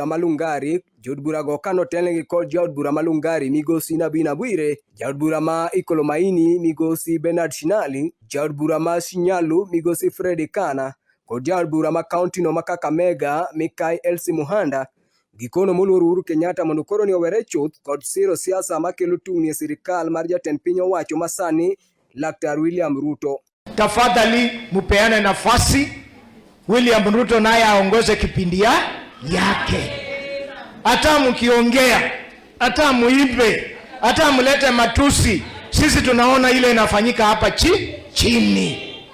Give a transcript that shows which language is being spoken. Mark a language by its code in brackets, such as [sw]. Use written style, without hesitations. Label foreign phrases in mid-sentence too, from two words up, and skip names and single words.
[luo] malungari, jod bura go kano telnegi kod jaod bura malungari migosi Nabina Bwire, jaod bura ma Ikolo Maini migosi Bernard Shinali, jaod bura ma Shinyalu migosi Freddy Kana, kod jaod bura ma kaunti no ma Kakamega Mikai Elsie Muhanda, gikono moluor Uhuru Kenyatta mondo koro ni owere chuth kod siro siasa makelo tungni e sirikal mar jatend piny owacho masani Laktar William Ruto. [sw] Tafadhali mupeane nafasi William Ruto naye aongoze kipindi yake. Hata mkiongea, hata muibe, hata mlete matusi, sisi tunaona ile inafanyika hapa chini.